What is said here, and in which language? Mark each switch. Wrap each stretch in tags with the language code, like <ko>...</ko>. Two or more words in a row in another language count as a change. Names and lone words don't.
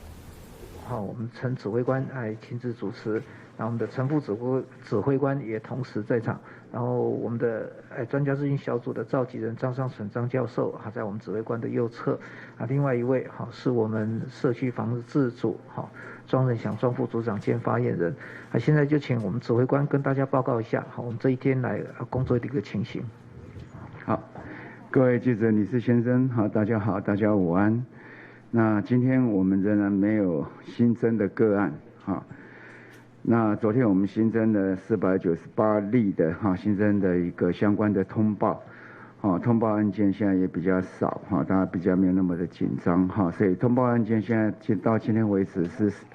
<zh>好，我們陳指揮官來親自主持，然後我們的陳副指揮官也同時在場，然後我們的專家諮詢小組的召集人張尚存張教授，還在我們指揮官的右側，另外一位是我們社區防治組莊仁祥莊副組長兼發言人，現在就請我們指揮官跟大家報告一下，我們這一天來工作的一個情形。好，各位記者、女士、先生，好，大家好，大家午安。那今天我们仍然没有新增的个案，那昨天我们新增了498例的新增的一个相关的通报，通报案件现在也比较少，大家比较没有那么的紧张，所以通报案件现在到今天为止是</zh>